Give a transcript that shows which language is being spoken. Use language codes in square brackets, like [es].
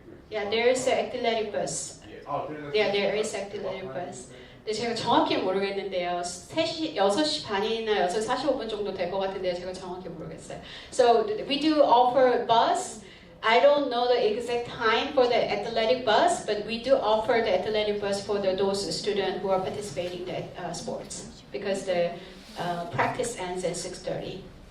[en] Yeah, there is an athletic bus. Yeah, there is athletic bus. [ko] 근데 제가 정확히 모르겠는데요. 6시 반이나 6시 45분 정도 될 것 같은데 제가 정확히 모르겠어요. [en] So we do offer bus. I don't know the exact time for the athletic bus, but we do offer the athletic bus for those students who are participating in the sports because the practice ends at 6:30.